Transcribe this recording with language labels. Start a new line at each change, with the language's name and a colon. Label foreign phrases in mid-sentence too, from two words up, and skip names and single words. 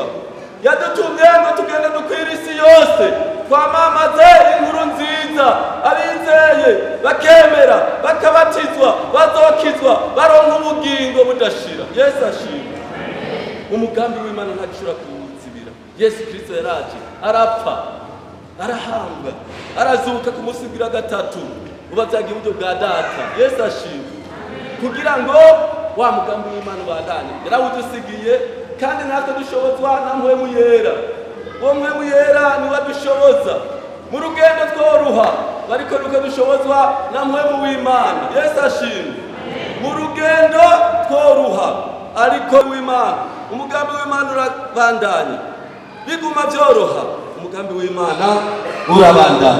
Rundi: Yadutumye ngo tugende dukwira isi yose twamamaze inkuru nziza, abizeye bakemera bakabatizwa bazokizwa baronka ubugingo budashira. Yesu ashimwe. Umugambi w'Imana nta gishobora kuwuzibira. Yesu Kristo yaraje arapfa, arahambwa, arazuka ku munsi wa gatatu, ubabyaga iburyo bwa Data. Yesu ashimwe. Kugira ngo wa mugambi w'Imana ubandanye, yarawudusigiye, kandi natwe dushobozwa na Mpwemu Yera. Uwo Mpwemu Yera niwe dushoboza mu rugendo tworuha, ariko nuko dushobozwa na Mpwemu w'Imana. Yesu ashimwe. Mu rugendo tworuha ariko w'Imana, umugambi w'Imana urabandanya, biguma byoroha, umugambi w'Imana urabandanya.